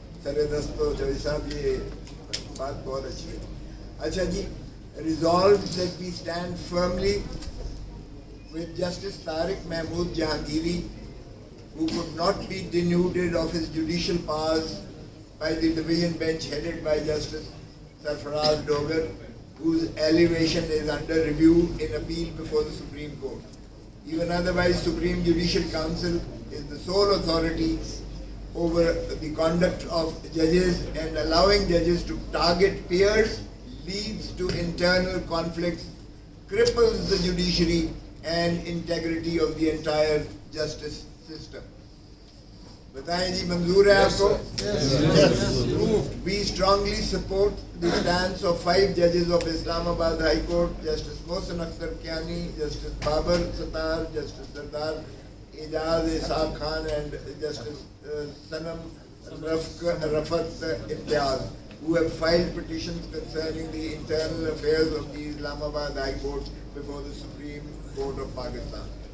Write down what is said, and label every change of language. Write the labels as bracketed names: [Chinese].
[Urdu] سر دست تو جوئی صاحب یہ بات بہت اچھی ہے. اچھا جی، [English] resolved that we stand firmly with Justice Tariq Mahmood Jahangiri, who could not be denuded of his judicial powers by the division bench headed by Justice Sarfaraz Dogar, whose elevation is under review in appeal before the Supreme Court. Even otherwise, Supreme Judicial Council is the sole authority over the conduct of judges, and allowing judges to target peers leads to internal conflicts, cripples the judiciary and integrity of the entire justice system. [Urdu] بتائیں جی منظور ہے آپ کو؟ [English] Yes. We strongly support the stance of 5 judges of Islamabad High Court, Justice Mohsen Akhtar Kiani, Justice Babar Sattar, Justice Sardar Ejaz Ishaq Khan and Justice Sanam Rafat Imtiaz, who have filed petitions concerning the internal affairs of the Islamabad High Court before the Supreme Court of Pakistan.